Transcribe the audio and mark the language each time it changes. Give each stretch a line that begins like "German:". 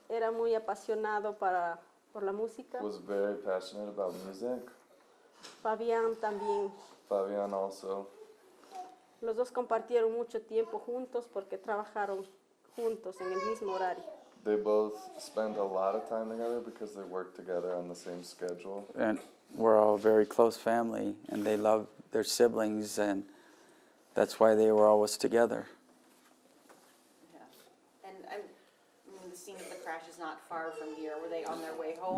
Spanish: era muy apasionado por la música.
English: Was very passionate about music.
Spanish: Fabian también.
English: Fabian also.
Spanish: Los dos compartieron mucho tiempo juntos porque trabajaron juntos en el mismo horario.
English: They both spent a lot of time together because they worked together on the same schedule. And we're all a very close family, and they love their siblings, and that's why they were always together. Yeah. And the scene of the crash is not far from here. Were they on their way home?